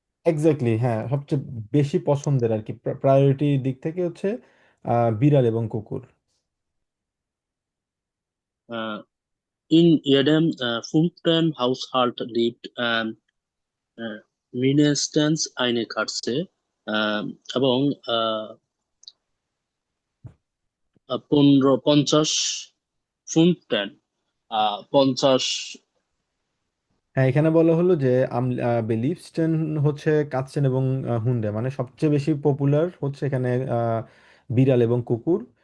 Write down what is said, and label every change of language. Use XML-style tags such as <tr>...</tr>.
<bn>Exactly হ্যাঁ, সবচেয়ে বেশি পছন্দের আর কি, প্রায়োরিটি দিক থেকে হচ্ছে বিড়াল এবং কুকুর।</bn> <de>In jedem fünften Haushalt lebt mindestens eine Katze,</de> <bn>এবং 50 ফুনটেন 50। হ্যাঁ, এখানে বলা হলো যে বেলিফস্টেন হচ্ছে কাচ্চেন এবং হুন্ডে, মানে সবচেয়ে বেশি পপুলার হচ্ছে এখানে বিড়াল এবং কুকুর।</bn>